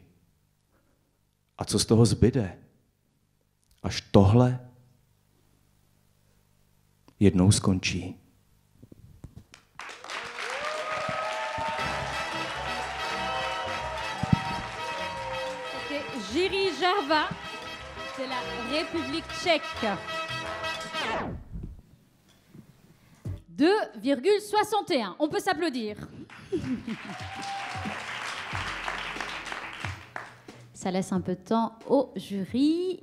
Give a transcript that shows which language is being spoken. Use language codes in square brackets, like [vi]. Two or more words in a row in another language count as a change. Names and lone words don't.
[cs] A co z toho zbyde? Až tohle jednou skončí. [fr] Jiří Jarva de la République tchèque. 2,61. On peut s'applaudir. Ça laisse un peu de temps au jury.